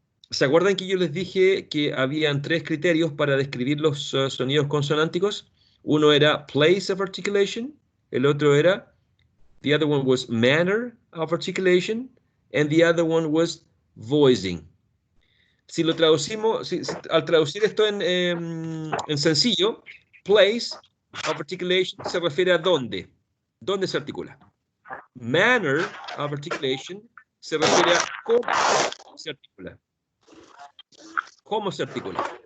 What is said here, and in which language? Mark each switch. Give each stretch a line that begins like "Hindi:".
Spanish: ¿Se acuerdan que yo les dije que habían tres criterios para describir los sonidos consonánticos? Uno era place of articulation, el otro era,
English: the other one was manner of articulation, and the other one was voicing.
Spanish: Si lo traducimos, al traducir esto en sencillo, place of articulation se refiere a dónde se articula. Manner of articulation se refiere a cómo se articula. ¿Cómo se articula?